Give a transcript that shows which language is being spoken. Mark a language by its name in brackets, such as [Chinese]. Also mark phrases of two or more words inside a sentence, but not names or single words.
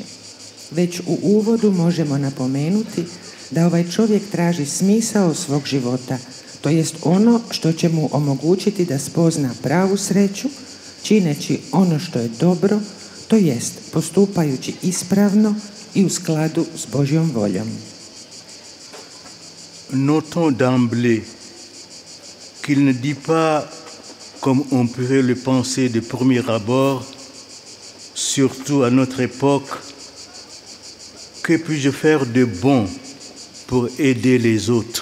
[Croatian] Već u uvodu možemo napomenuti da ovaj čovjek traži smisao svog života, to jest ono što će mu omogućiti da spozna pravu sreću, čineći ono što je dobro, to jest postupajući ispravno i u skladu s Božjom voljom. [French] Notons d'emblée qu'il ne dit pas, comme on pourrait le penser de premier abord, surtout à notre époque, que puis-je faire de bon pour aider les autres?